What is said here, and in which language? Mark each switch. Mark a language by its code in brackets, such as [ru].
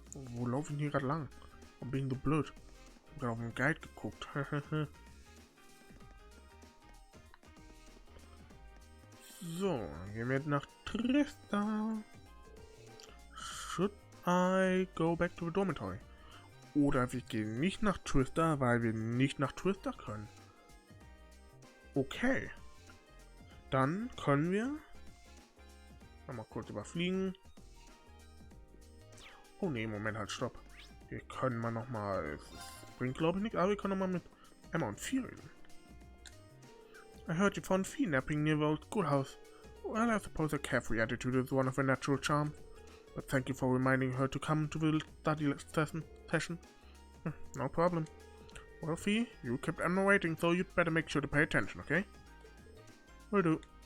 [de] Wo laufe ich denn hier gerade lang? Warum bin ich so blöd? Ich hab gerade auf den Guide geguckt. So, dann gehen wir jetzt nach Trista. [en] Should I go back to the dormitory? [de] Oder wir gehen nicht nach Trista, weil wir nicht nach Trista können. Okay. Dann können wir mal kurz überfliegen. Oh ne, Moment, halt, stopp. Wir können mal nochmal, es bringt glaube ich nichts, aber wir können nochmal mit Emma und Fee reden. [en] I heard you found Fee napping near the old schoolhouse. Well, I suppose a carefree attitude is one of her natural charms. But thank you for reminding her to come to the study session. No problem. Well, Fee, you kept Emma waiting, so you'd better make sure to pay attention, okay? Will do.